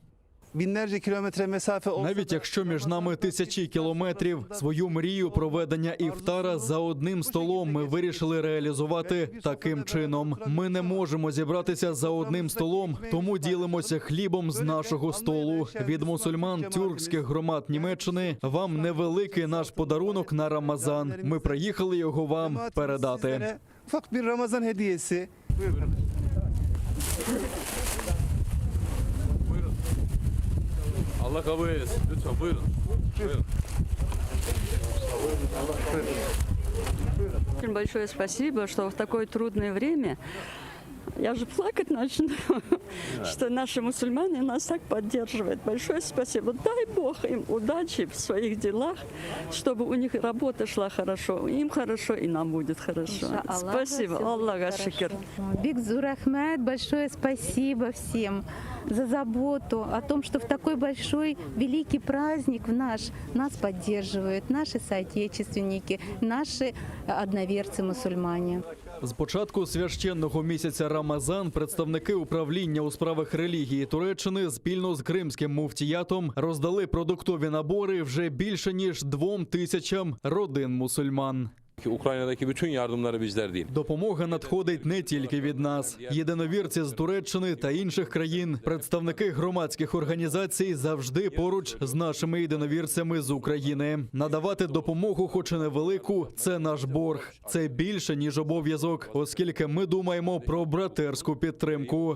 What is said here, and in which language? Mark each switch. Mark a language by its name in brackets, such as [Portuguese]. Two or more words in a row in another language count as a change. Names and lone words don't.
[Ukrainian] Навіть якщо між нами тисячі кілометрів, свою мрію проведення іфтара за одним столом ми вирішили реалізувати таким чином. Ми не можемо зібратися за одним столом, тому ділимося хлібом з нашого столу. Від мусульман тюркських громад Німеччини вам невеликий наш подарунок на Рамазан. Ми приїхали його вам передати. [Turkish] Allah kabul eylesin. Lütfen buyurun. Buyurun. [Russian] Очень большое спасибо, что в такое трудное время, я же плакать начну, что наши мусульмане нас так поддерживают. Большое спасибо. Дай Бог им удачи в своих делах, чтобы у них работа шла хорошо. Им хорошо, и нам будет хорошо. Спасибо. Аллаха шикр. Бигзур Ахмед, большое спасибо всем за заботу о том, что в такой большой, великий праздник нас поддерживают наши соотечественники, наши одноверцы-мусульмане. [Ukrainian] З початку священного місяця Рамазан представники управління у справах релігії Туреччини спільно з кримським муфтіятом роздали продуктові набори вже більше ніж 2000 родин мусульман. [Turkish] Ukrayna'daki bütün yardımları bizler değil. [Ukrainian] Допомога надходить не тільки від нас. Єдиновірці з Туреччини та інших країн, представники громадських організацій завжди поруч з нашими єдиновірцями з України. Надавати допомогу, хоч і невелику, це наш борг. Це більше, ніж обов'язок, оскільки ми думаємо про братерську підтримку.